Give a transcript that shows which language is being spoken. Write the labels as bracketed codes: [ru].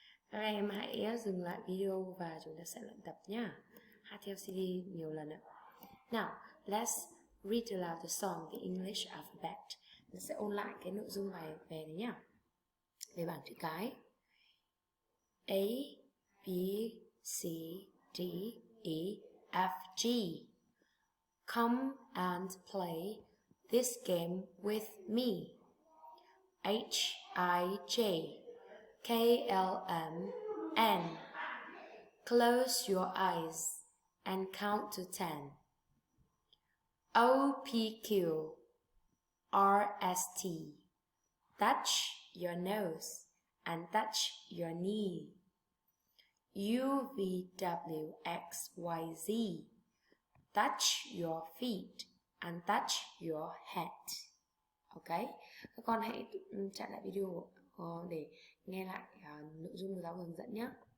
[vi] Các em hãy dừng lại video và chúng ta sẽ luyện tập nhé. Hát theo CD nhiều lần ạ. [en] Now, let's read aloud the song, the English alphabet. [vi] Mình sẽ ôn lại cái nội dung bài về đấy nhé. Về bảng chữ cái. [en] A, B, C, D, E, F, G. Come and play this game with me. H, I, J, K, L, M, N. Close your eyes and count to 10. O, P, Q, R, S, T. Touch your nose and touch your knee. U, V, W, X, Y, Z. Touch your feet and touch your head. [vi] Ok, các con hãy chặn lại video để nghe lại nội dung của giáo hướng dẫn nhé.